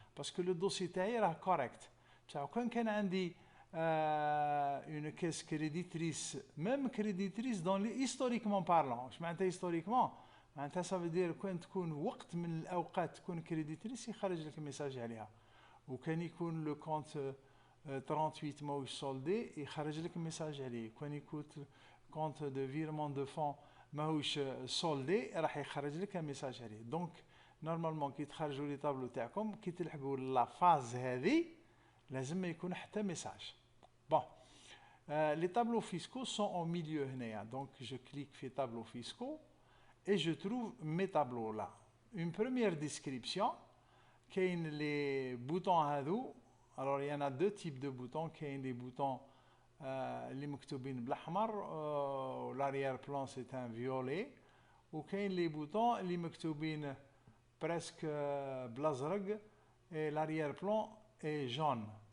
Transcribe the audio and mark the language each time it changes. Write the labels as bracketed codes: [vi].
[fr] Parce que le dossier est correct. Quand on dit une caisse créditrice, même créditrice historiquement parlant, je m'entends historiquement, ça veut dire quand [ar] تكون وقت من الأوقات تكون créditrice يخرج لك message عليها. وكان يكون [fr] le compte 38 [ar] ماهوش soldé يخرج لك message عليه. كان يكون [fr] compte de virement de fonds [ar] ماهوش soldé راح يخرج لك message عليه. Donc normalement كي تخرجوا لي طابلو تاعكم كي تلحقوا لا فاز هذه لازم ما يكون حتى message. [fr] Bon, les tableaux fiscaux sont au milieu. Donc je clique sur tableaux fiscaux et je trouve mes tableaux là. Une première description, qui est les boutons هذو. Alors il y en a deux types de boutons, qui sont les boutons [ar] اللي مكتوبين بالاحمر, [fr] l'arrière-plan c'est un violet, ou qui les boutons [ar] اللي مكتوبين presque بالازرق [fr] et l'arrière-plan est jaune.